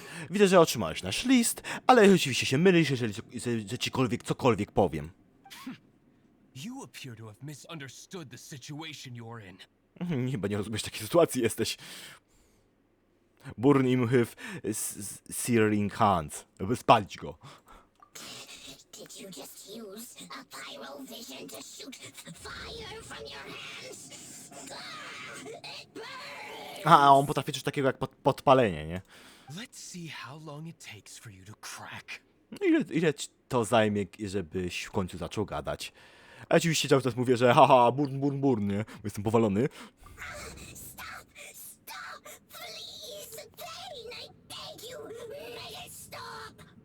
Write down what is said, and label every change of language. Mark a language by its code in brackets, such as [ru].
[pl] Widzę, że otrzymałeś nasz list, ale oczywiście się mylisz, jeżeli że cikolwiek cokolwiek powiem. [en] You appear to have misunderstood the situation you're in. [pl] Chyba nie rozumiesz takiej sytuacji jesteś. [en] Burn him with searing hands. [pl] Spalić go. [en] Did you just use a pyrovision to shoot fire from your hands? It burns! [pl] A on potrafi coś takiego jak podpalenie, nie? [en] Let's see how long it takes for you to crack. [pl] No ile ci to zajmie, żebyś w końcu zaczął gadać? A oczywiście cały czas mówię, że haha, burn, nie? Bo jestem powalony. [en] Stop! Please! Pain! I beg you! Make it stop!